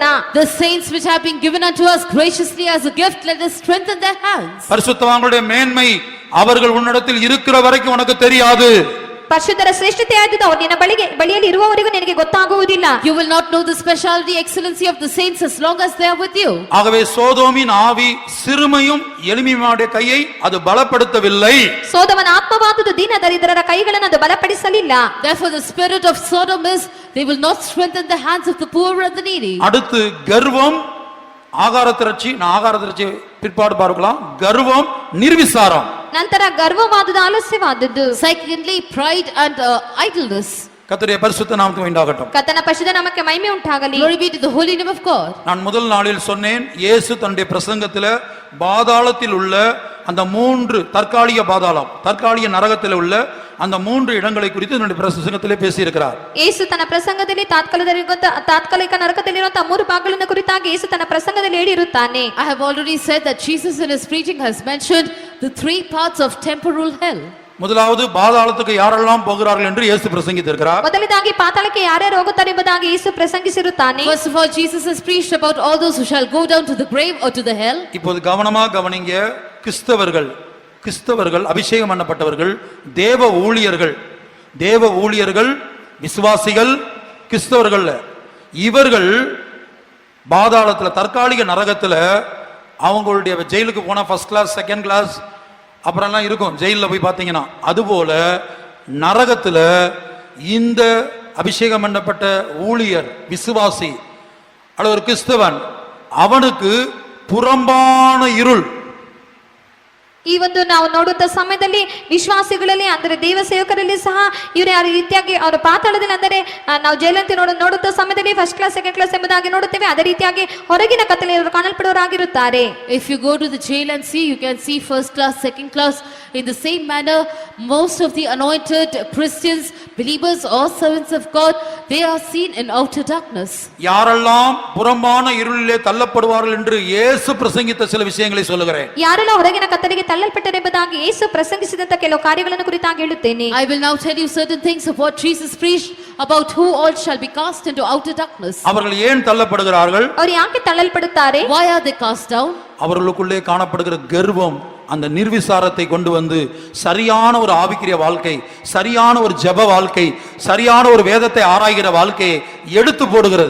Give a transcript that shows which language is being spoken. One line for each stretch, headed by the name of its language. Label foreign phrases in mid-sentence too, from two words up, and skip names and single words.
English: The saints which have been given unto us graciously as a gift, let us strengthen their hands.
Tamil: பரிசுத்தவான்களுடைய மேன்மை அவர்கள் உன்னிடத்தில் இருக்கிற வரைக்கும் உனக்கு தெரியாது.
Kannada: ಪರಿಶುದ್ಧರ ಶ್ರೇಷ್ಠತೆ ಆದುದು ಅವರು ನಿನ್ನ ಬಳಿಯಲ್ಲಿ ಇರುವವರೆಗೂ ನಿನಗೆ ಗೊತ್ತಾಗುವುದಿಲ್ಲ.
English: You will not know the speciality, excellency of the saints as long as they are with you.
Tamil: ஆகவே சோதோமின் ஆவி சிறுமையும் எளிமையுடைய கையை அது பலப்படுத்தவில்லை.
Kannada: ಸೋದಮನ ಆತ್ಮವಾದುದು ದೀನ ದರಿದ್ರರ ಕೈಗಳನ್ನು ಅದು ಬಲಪಡಿಸಲಿಲ್ಲ.
English: Therefore the spirit of Sodom is, they will not strengthen the hands of the poor and the needy.
Tamil: அடுத்து கர்வம், ஆகாரத்திரட்சி, நான் ஆகாரத்திரட்சி பிற்பாடு பார்க்கலாம். கர்வம், நிர்விசாரம்.
Kannada: ನಂತರ ಗರ್ವವಾದುದು ಆಲಸ್ಯವಾದದ್ದು.
English: Secondly, pride and idleness.
Tamil: கர்த்தருடைய பரிசுத்த நாமத்துக்கு உண்டாகட்டும்.
Kannada: ಕರ್ತನ ಪರಿಶುದ್ಧ ನಾಮಕ್ಕೆ ಮಹಿಮೆ ಉಂಟಾಗಲಿ.
English: Glory be to the holy name of God.
Tamil: நான் முதல் நாளில் சொன்னேன், இயேசு தன்னுடைய பிரசங்கத்தில் பாதாளத்தில் உள்ள அந்த 3 தற்காலிக பாதாளம், தற்காலிக நரகத்தில் உள்ள அந்த 3 இடங்களை குறித்து தன்னுடைய பிரசங்கத்திலே பேசியிருக்கிறார்.
Kannada: ಯೇಸು ತನ್ನ ಪ್ರಸಂಗದಲ್ಲಿ ತಾತ್ಕಾಲಿಕ ನರಕದಲ್ಲಿರುವಂತಹ 3 ಭಾಗಗಳನ್ನು ಕುರಿತಾಗಿ ಯೇಸು ತನ್ನ ಪ್ರಸಂಗದಲ್ಲಿ ಹೇಳಿರುತ್ತಾನೆ.
English: I have already said that Jesus in his preaching has mentioned the 3 parts of temporal hell.
Tamil: முதலாவது பாதாளத்துக்கு யாரெல்லாம் போகிறார்கள் என்று இயேசு பிரசங்கித்திருக்கிறார்.
Kannada: ಮೊದಲನೇದಾಗಿ ಪಾತಾಳಕ್ಕೆ ಯಾರ್ಯಾರು ಹೋಗುತ್ತಾರೆ ಎಂಬುದಾಗಿ ಯೇಸು ಪ್ರಸಂಗಿಸಿರುತ್ತಾನೆ.
English: First of all, Jesus has preached about all those who shall go down to the grave or to the hell.
Tamil: இப்போது கவனமா கவனிங்க. கிறிஸ்தவர்கள் அபிஷேகம் பண்ணப்பட்டவர்கள், தேவ ஊழியர்கள், விசுவாசிகள், கிறிஸ்தவர்கள், இவர்கள் பாதாளத்துல தற்காலிக நரகத்துல அவங்களுடைய ஜெயிலுக்கு போனா
English: first class, second class
Tamil: அப்புறம்லாம் இருக்கும் ஜெயிலில் போய் பார்த்தீங்கன்னா. அதுபோல நரகத்துல இந்த அபிஷேகம் பண்ணப்பட்ட ஊழியர், விசுவாசி அல்லது ஒரு கிறிஸ்தவன், அவனுக்கு புறம்பான இருள்.
Kannada: ಈ ಒಂದು ನಾವು ನೋಡುವಂತ ಸಮಯದಲ್ಲಿ ವಿಶ್ವಾಸಿಗಳಲ್ಲಿ ಅಂದರೆ ದೇವ ಸೇವಕರಲ್ಲಿ ಸಹ ಇವರು ಯಾವ ರೀತಿಯಾಗಿ ಅವರ ಪಾತಾಳದಲ್ಲಿ ಅಂದರೆ ನಾವು ಜೈಲಂತೆ ನೋಡುವಂತ ಸಮಯದಲ್ಲಿ
English: first class, second class
Kannada: ಎಂಬುದಾಗಿ ನೋಡುತ್ತೇವೆ. ಅದೇ ರೀತಿಯಾಗಿ ಹೊರಗಿನ ಕತ್ತಲೆಯಲ್ಲಿ ಕಾಣಲ್ಪಡುವವರಾಗಿರುತ್ತಾರೆ.
English: If you go to the jail and see, you can see first class, second class. In the same manner, most of the anointed Christians, believers or servants of God, they are seen in outer darkness.
Tamil: யாரெல்லாம் புறம்பான இருளிலே தள்ளப்படுவார்கள் என்று இயேசு பிரசங்கித்த சில விஷயங்களை சொல்லுகிறேன்.
Kannada: ಯಾರೆಲ್ಲ ಹೊರಗಿನ ಕತ್ತಲೆಗೆ ತಳ್ಳಲ್ಪಟ್ಟರೆ ಎಂಬುದಾಗಿ ಯೇಸು ಪ್ರಸಂಗಿಸಿದಂತ ಕೆಲವು ಕಾರ್ಯಗಳನ್ನು ಕುರಿತಾಗಿ ಹೇಳುತ್ತೇನೆ.
English: I will now tell you certain things of what Jesus preached about who all shall be cast into outer darkness.
Tamil: அவர்கள் ஏன் தள்ளப்படுகிறார்கள்?
Kannada: ಅವರು ಯಾಕೆ ತಳ್ಳಲ್ಪಡುತ್ತಾರೆ?
English: Why are they cast down?
Tamil: அவர்களுக்குள்ளே காணப்படுகிற கர்வம், அந்த நிர்விசாரத்தை கொண்டு வந்து சரியான ஒரு ஆவிக்குரிய வாழ்க்கை, சரியான ஒரு ஜெப வாழ்க்கை, சரியான ஒரு வேதத்தை ஆராய்கிற வாழ்க்கையை எடுத்து போடுகிறது.